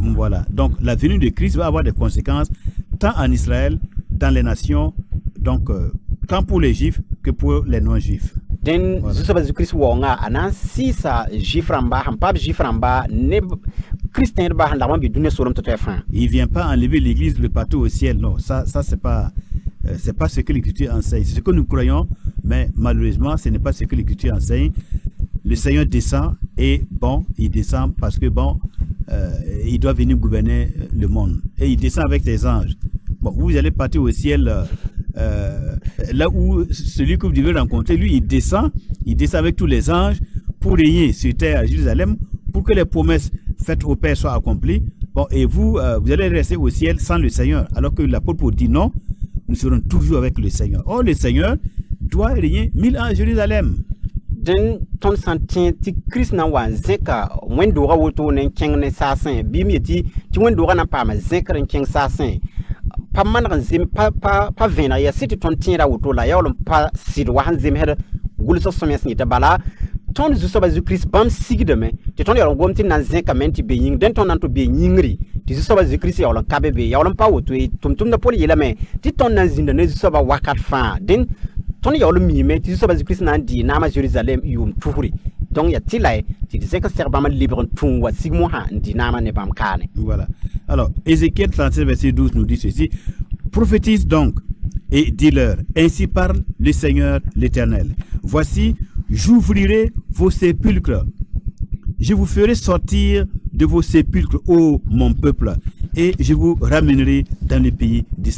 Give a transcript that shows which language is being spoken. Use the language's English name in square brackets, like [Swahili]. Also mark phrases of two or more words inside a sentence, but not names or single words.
[French] Voilà, donc la venue de Christ va avoir des conséquences tant en Israël, dans les nations, donc tant pour les Juifs que pour les non-Juifs. [Mossi] Den zu-soabã Jésus-Christ waoongã a na n sɩɩsa Juif rãmba sẽn paam Juif rãmba ne Kirist tẽedba sẽn dag n be dũniyã soolem tɩ-toɛ fãa. [French] Il ne vient pas enlever l'Église, le bateau au ciel, non, ça c'est pas ce que l'Écriture enseigne, c'est ce que nous croyons, mais malheureusement ce n'est pas ce que l'Écriture enseigne. Le Seigneur descend et bon, il descend parce que bon, il doit venir gouverner le monde. Et il descend avec ses anges. Bon, vous allez partir au ciel, là où celui que vous devez rencontrer, lui, il descend avec tous les anges pour régner sur terre à Jérusalem, pour que les promesses faites au Père soient accomplies. Bon, et vous allez rester au ciel sans le Seigneur. Alors que l'apôtre Paul dit non, nous serons toujours avec le Seigneur. Or, le Seigneur doit régner 1000 ans à Jérusalem. [Mossi] Den tõnd sã n tẽ tɩ Kirist na n wa n zẽka wẽn-doogã woto ne n kẽng ne saasẽ bɩ m yetɩ tɩ wẽn-doogã na n paama zẽkr n kẽng saasẽ pa maneg n zem pa vẽeneg yaa sɩ tɩ tõnd tẽeda woto la yaool n pa sɩd wa sẽn zemsd gʋlsg sõm yã sẽn yetɩ bala tõnd zu-soabã Jésus-Kirist bãmb sigdame tɩ tõnd yaool n gom tɩ na n zẽkame tɩ be yĩng dẽn tõnd na n tɩ be yĩngri tɩ zu-soabã Jésus-Kirist yaool n ka be yaool n pa woto ye tʋm-tʋmda Pol yeelame tɩ tõnd na n zĩnda ne zu-soabã wakat fãa dẽn tõnd yaool n miime tɩ zu-soabã Jésus-Kirist na n dɩɩ naamã Jérusalem yʋʋm tʋfre donc ya tɩ la tɩ d zẽk seg bãmb n lebg n tũ wa sig mosã n dɩ naamã ne bãmb kaane. [French] Voilà. Alors, Ézéchiel 37, verset 12 nous dit ceci. Prophétise donc et dis-leur, ainsi parle le Seigneur l'Éternel. Voici, j'ouvrirai vos sépulcres. Je vous ferai sortir de vos sépulcres, ô mon peuple, et je vous ramènerai dans le pays d'Israël.